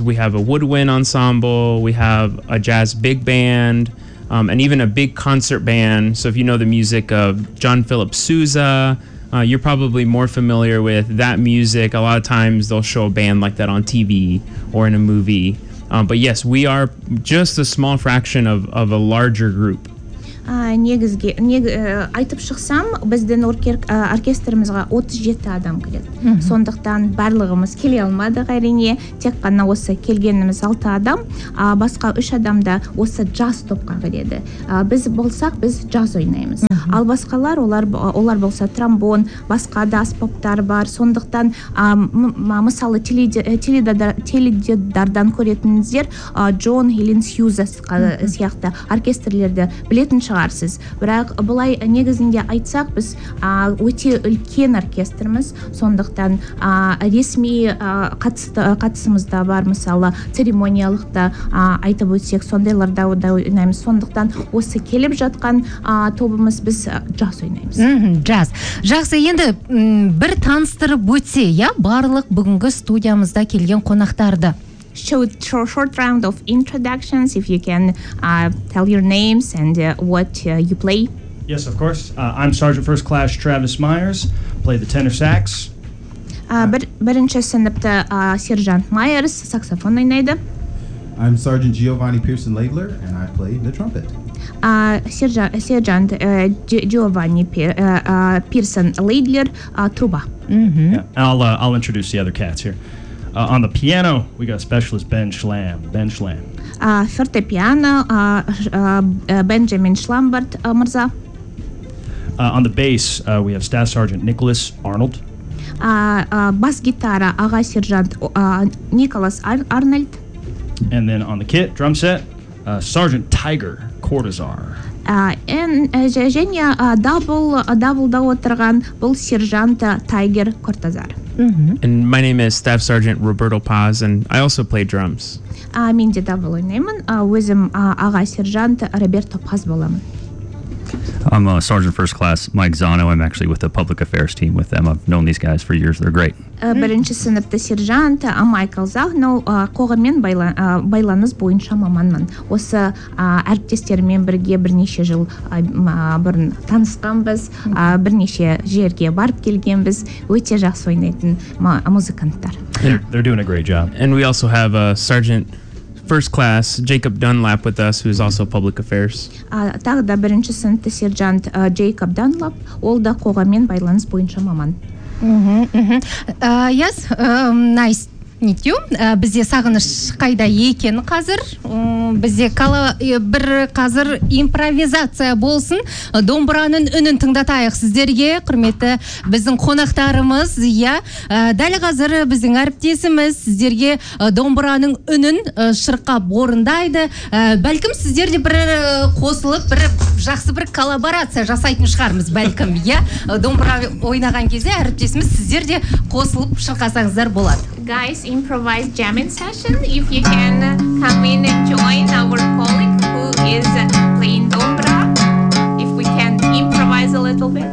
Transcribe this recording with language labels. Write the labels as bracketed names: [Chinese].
[English] We have a woodwind ensemble, we have a jazz big band, and even a big concert band. So if you know the music of John Philip Sousa, you're probably more familiar with that music. A lot of times they'll show a band like that on TV or in a movie. But yes, we are just a small fraction of a larger group. [Kazakh] Айтып шықсам, біздің оркестрімізге 37 адам келеді. Сондықтан барлығымыз келе алмады әрине. Тек қана осы келгеніміз 6 адам. Басқа 3 адам да осы джаз топқа келеді. Біз болсақ, біз джаз ойнаймыз. Ал басқалар, олар болса тромбон, басқа да аспаптар бар. Сондықтан мысалы теледидардан көретініздер Джон Хелен Сьюзас сияқты оркестрлерді білетін шығар. Бірақ бұлай негізінде айтсақ, біз өте үлкен оркестрміз, сондықтан ресми қатысымызда бар, мысалы церемониялықта айтып өтсек, сондайларда да ойнаймыз. Сондықтан осы келіп жатқан тобымыз, біз джаз ойнаймыз. Джаз. Жақсы, енді бір таныстырып өтсе, я барлық бүгінгі студиямызда келген қонақтарды. [English] So short round of introductions, if you can tell your names and what you play. Yes, of course. I'm Sergeant First Class Travis Myers. Play the tenor sax. [Kazakh] Бірінші сыныпта Сержант Майерс саксофон ойнайды. [English] I'm Sergeant Giovanni Pearson Laidler, and I play the trumpet. [Kazakh] Сержант Giovanni Pearson Laidler, труба. [English] I'll introduce the other cats here. On the piano, we got specialist Ben Schlamm. Ben Schlamm. [Kazakh] Fortepiano, Benjamin Schlambert, Mirza. [English] On the bass, we have Staff Sergeant Nicholas Arnold. [Kazakh] Bass guitar, Aga Sergeant Nicholas Arnold. [English] And then on the kit, drum set, Sergeant Tiger Cortazar. [Kazakh] Double да отырған бұл сержант Тайгер Кортазар. [English] And my name is Staff Sergeant Roberto Paz, and I also play drums. [Kazakh] Мен де дабыл ойнаймын. Өзім аға сержант Роберто Паз боламын. [English] I'm a Sergeant First Class Mike Zano. I'm actually with the Public Affairs team with them. I've known these guys for years. They're great. [Kazakh] Бірінші сыныпты сержант Майкл Загно қоғаммен байланыс бойынша маманмын. Осы әріптестермен бірге бірнеше жыл бұрын танысқанбыз, бірнеше жерге барып келгенбіз. Өте жақсы ойнайтын музыканттар. [English] They're doing a great job. And we also have a Sergeant first class, Jacob Dunlap, with us, who is also public affairs. [Kazakh] Тағда бірінші сыныпты сержант Джейкоб Данлап, ол да қоғаммен байланыс бойынша маман. [English] Yes, nice to meet you. [Kazakh] Бізде сағыныш қайда екен қазір? Бізде бір қазір импровизация болсын. Домбыраның үнін тыңдатайық сіздерге, құрметті біздің қонақтарымыз. Иә, дәл қазір біздің әріптесіміз сіздерге домбыраның үнін шырқап орындайды. Бәлкім сіздер де бір қосылып, бір жақсы бір коллаборация жасайтын шығармыз бәлкім, иә? Домбыра ойнаған кезде әріптесіміз сіздер де қосылып шырқасаңыздар болады. [English] Guys, improvise jamming session. If you can come in and join our colleague who is playing dobra, if we can improvise a little bit.